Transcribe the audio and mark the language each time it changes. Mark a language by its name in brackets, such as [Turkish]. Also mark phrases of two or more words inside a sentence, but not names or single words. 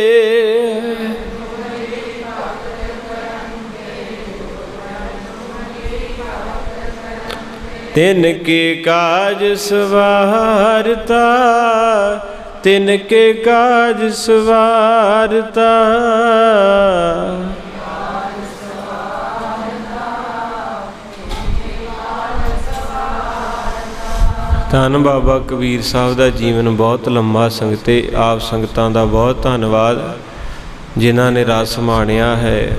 [Hindi] तिन के काज सवारता, तिन के काज सवारता। [Punjabi] ਧੰਨ ਬਾਬਾ ਕਬੀਰ ਸਾਹਿਬ ਦਾ ਜੀਵਨ ਬਹੁਤ ਲੰਮਾ। ਸੰਗਤੇ ਆਪ ਸੰਗਤਾਂ ਦਾ ਬਹੁਤ ਧੰਨਵਾਦ ਜਿਨ੍ਹਾਂ ਨੇ ਰਸ ਮਾਣਿਆ ਹੈ।